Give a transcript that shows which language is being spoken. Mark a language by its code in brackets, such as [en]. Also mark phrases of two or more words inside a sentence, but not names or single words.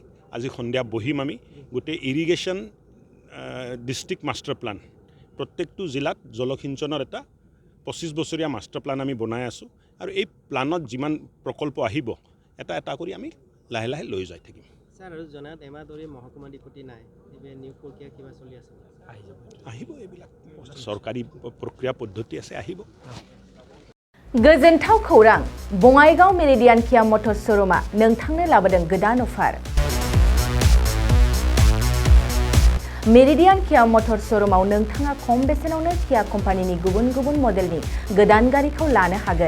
[as] আজি সন্ধিয়া বহিম আমি গোটেই [en] irrigation district master plan [as] প্ৰত্যেকটো জিলাত জলসিঞ্চনৰ এটা 25 বছৰীয়া [en] master plan [as] আমি বনাই আছো আৰু এই প্লানত যিমান প্ৰকল্প আহিব এটা কৰি আমি লাহে লাহে লৈ যাই থাকিম। স্যার আৰু জনাত এমাহ ধৰি মহকুমা ডিপুটি নাই এই নিয়োগ প্ৰক্ৰিয়া কিবা চলি আছে আহিব এইবিলাক চৰকাৰী প্ৰক্ৰিয়া পদ্ধতি আছে আহিব। [brx] गोजोनथाव खौरां बङाइगाव मेरिडियान किया मटर्स शोरूमा नोंथांनो लाबोदों गोदान अफार। मेरिडियान किया मटर्स शोरूमाव नोंथाङा खम बेसेनावनो किया कम्पानिनि गुबुन गुबुन मडेलनि गोदान गारिखौ लानो हागोन।